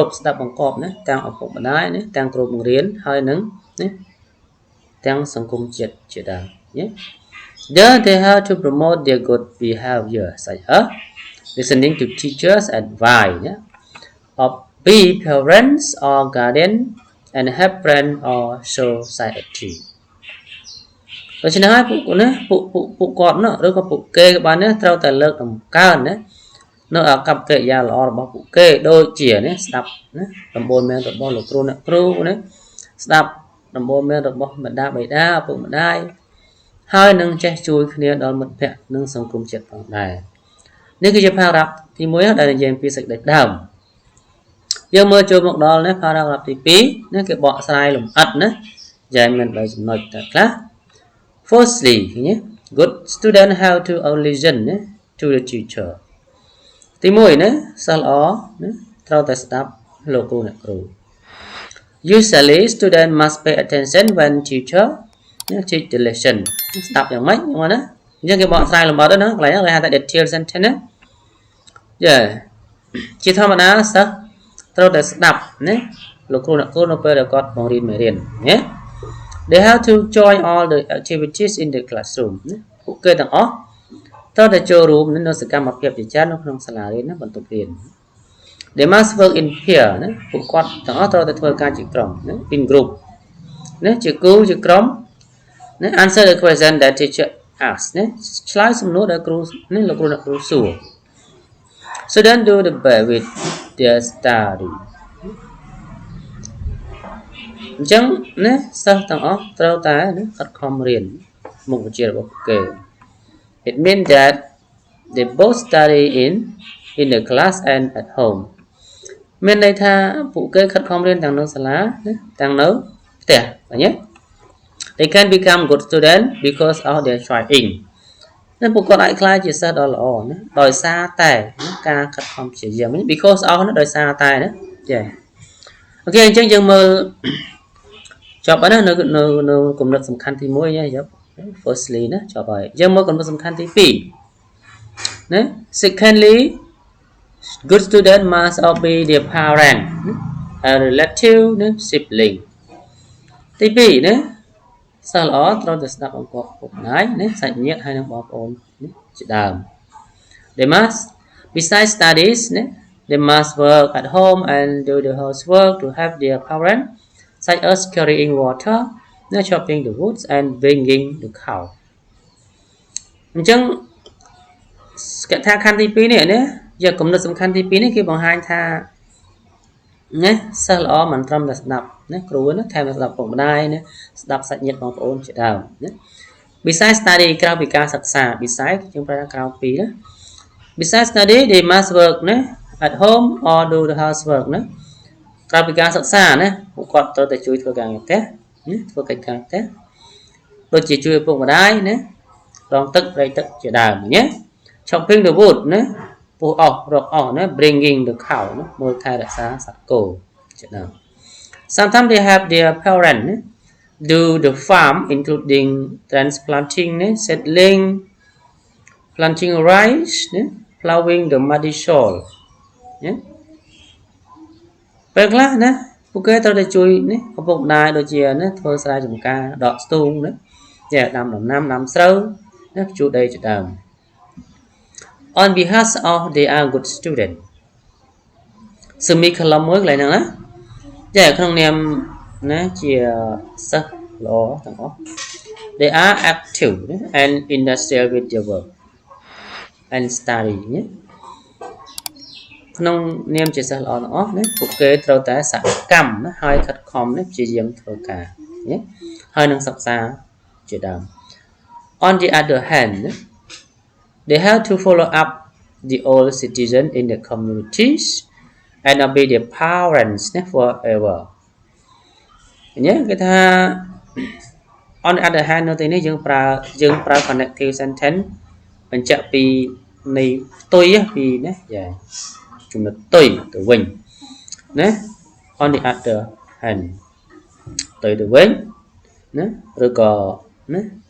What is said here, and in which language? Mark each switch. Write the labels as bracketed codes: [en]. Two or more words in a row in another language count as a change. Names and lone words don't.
[km] ពស្ដាប់បង្គាប់ណាទាំងឪពុកម្ដាយណាទាំងគ្រូបង្រៀនហើយនឹងណាទាំងសង្គមជាតិជាដើមណា [en] they have to promote their good behavior such as listening to teachers advice [km] ណា [en] obey parents or guardian and help friends or society [km] ដូច្នេះហើយពួកគាត់ណាឬក៏ពួកគេក៏បានណាត្រូវតែលើកតម្កើងណានៅអាកប្បកិរិយាល្អរបស់ពួកគេដូច ជាណាស្ដាប់ណាដំបូន្មានរបស់លោកគ្រូអ្នកគ្រូណាស្ដាប់ដំបូន្មានរបស់ម្ដាយបិតាឪពុកម្ដាយហើយនឹងចេះជួយគ្នាដល់មិត្តភ័ក្តិនិងសង្គមជាតិផងដែរនេះគឺជា paragraph ទី1ដែលនិយាយពីសេចក្តីដើមយើងមើលចូលមកដល់ណា paragraph ទី2 ណាគេបកស្រាយលម្អិតណាយ៉ាងមាន3ចំណុចតែខ្លះ firstly ឃើញទេ [en] good student have to listen to the teacher [km] ទី1ណាសិស្សល្អណាត្រូវតែស្ដាប់លោកគ្រូអ្នកគ្រូ [en] usually student must pay attention when teacher teach the lesson [km] ស្ដាប់យ៉ាងម៉េចហ្នឹងណាអញ្ចឹងគេបកស្រាយលម្អិតណាកន្លែងហ្នឹងគេហៅថា [en] detail sentence [km] ណា yeah ជាធម្មតាសិស្សត្រូវតែ ស្ដាប់ណាលោកគ្រូអ្នកគ្រូនៅពេលដែលគាត់បង្រៀនមេរៀនណា [en] they have to join all the activities in the classroom [km] ណាពួកគេទាំងអស់ត្រូវតែចូលរួមនៅសកម្មភាពជាច្រើននៅក្នុងសាលារៀនណាបន្ទប់រៀន [en] they must work in pair [km] ណាពួកគាត់ទាំងអស់ត្រូវតែធ្វើការជាក្រុមណា [en] in group [km] ណាជាគូជាក្រុមណា [en] answer the question that teacher asked [km] ណាឆ្លើយសំណួរដែលគ្រូនេះលោកគ្រូអ្នកគ្រូសួរ [en] student do the best with their study [km] អញ្ចឹងណាសិស្សទាំងអស់ត្រូវតែណាខិតខំរៀនមុខវិជ្ជារបស់ពួកគេ [en] it means that they both study in the class and at home [km] មានន័យថាពួកគេខិតខំរៀនទាំងនៅសាលាណាទាំងនៅផ្ទះឃើញទេ [en] they can become good student because of their trying [km] ណាពួកគាត់អាចក្លាយជាសិស្សដ៏ល្អណាដោយសារតែការខិតខំព្យាយាម [en] because of [km] ណាដោយសារតែណាចាអូខេអញ្ចឹងយើងមើលច ប់ហើយណានៅគំនិតសំខាន់ទី1ណាយក firstly ណាចប់ហើយយើងមើលគំនិតសំខាន់ទី2ណា [en] secondly good student must obey their parent a relative [km] ណា sibling ទី2ណាសិស្សល្អត្រូវតែស្ដាប់បង្គាប់ពុកម្ដាយណាសាច់ញាតិហើយនិងបងប្អូនជាដើម [en] they must besides studies [km] ណា [en] they must work at home and do the housework to help their parents such as carrying water [km] ណា [en] chopping the woods and bringing the cow [km] អញ្ចឹងកថាខណ្ឌទី2នេះណាយកគំនិតសំខាន់ទី2នេះគេបង្ហាញថាណាសិស្សល្អមិនត្រឹមតែស្ដាប់ណាគ្រូណាថែមទាំងស្ដាប់ពុកម្ដាយណាស្ដា ប់សាច់ញាតិបងប្អូនជាដើមណា [en] besides study [km] ក្រៅពីការសិក្សា besides យើងប្រើថាក្រៅពីណា [en] besides study they must work [km] ណា [en] at home or do the housework [km] ណាក្រៅពីការសិ ក្សាណាពួកគាត់ត្រូវតែជួយធ្វើការងារផ្ទះណាធ្វើកិច្ចការផ្ទះដូចជាជួយឪពុកម្ដាយណារងទឹករែកទឹកជាដើមណា [en] chopping the wood [km] ណាពុះអស់រកអស់ណា [en] bringing the cow [km] ណាមើលថែរក្សាសត្វគោជាដើម [en] sometimes they have their parents [km] ណា [en] do the farm including transplanting [km] ណា [en] settling planting rice [km] ណា [en] plowing the muddy soil [km] ណា ពេលខ្លះណាពួកគេត្រូវតែជួយណាឪពុកម្ដាយដូចជាណាធ្វើស្រែចម្ការដកស្ទូងណាចាដាំដំណាំដាំស្រូវណាភ្ជួរដីជាដើម [en] on behalf of they are good student [km] semicolon មួយកន្លែងហ្នឹងណាចាក្នុងនាមណាជាសិស្សល្អទាំងអស់ [en] they are active and industrial with their work and study [km] ណាក្នុងនា មជាសិស្សល្អទាំងអស់ណាពួកគេត្រូវតែសកម្មណាហើយខិតខំណាព្យាយាមធ្វើការណា ហើយនឹងសិក្សាជាដើម [en] on the other hand they have to follow up the old citizen in the communities and obey their parents forever [km] ញ៉េគេថា [en] on the other hand [km] នៅទីនេះយើងប្រើ [en] connective sentence [km] បញ្ជាក់ពីនៃផ្ទុយពីណាយ៉ាចំណុចផ្ទុយទៅវិញណា [en] on the other hand [km] ទៅវិញណាឬក៏ណា